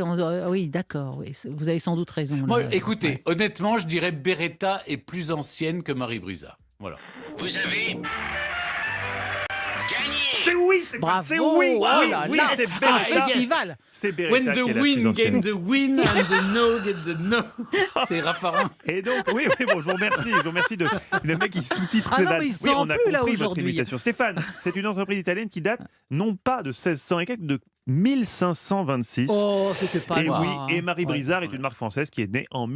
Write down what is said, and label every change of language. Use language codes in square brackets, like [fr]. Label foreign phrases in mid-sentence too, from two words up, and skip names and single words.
[fr] Oui, d'accord. Oui, vous avez sans doute raison. là. Moi, écoutez, Ouais. honnêtement, je dirais Beretta est plus ancienne que Marie Brizard. Voilà. Vous avez gagné. C'est oui, Stéphane, Bravo. c'est oui, Oh oui, là oui, là, c'est c'est un Beretta. festival. C'est Beretta [en] When [fr] qui [en] the [fr] est la plus [en] wind [fr] ancienne. [en] get the win and the no get the no. [fr] C'est Raffarin. Et donc, oui, bon, je vous remercie de le mec qui sous-titre Ah ses non, vannes. mais il Oui, sent on a plus, là, compris votre aujourd'hui. imitation. Stéphane, c'est une entreprise italienne qui date non pas de 1600 et quelques, de 1526. Oh, c'était pas et loin. oui, et Marie Ouais. Brizard est une marque française qui est née en